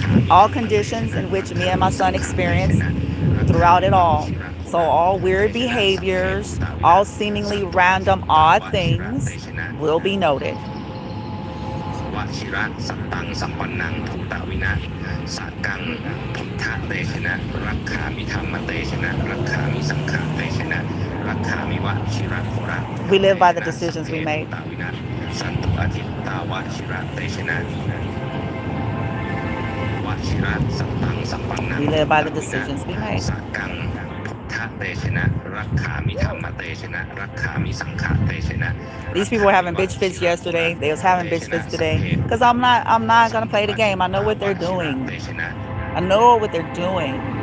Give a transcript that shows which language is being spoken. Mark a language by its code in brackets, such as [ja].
[en] All conditions in which me and my son experienced throughout it all. So all weird behaviors, all seemingly random odd things will be noted. [pi] วชิระสัตตังสัมปันนังภูตวินะสักกังพุทธเตชนะรักขามิธรรมเตชนะรักขามิสังฆเตชนะรักขามิวชิระโคระ [en] We live by the decisions we make. [pi] สันตุอธิตตาวชิระเตชนะวชิระสัตตังสัมปันนัง [en] We live by the decisions we make. [pi] สักกังพุทธเตชนะรักขามิธรรมเตชนะรักขามิสังฆเตชนะ [en] These people were having bitch fits yesterday. They was having bitch fits today. Because I'm not gonna play the game. I know what they're doing. I know what they're doing.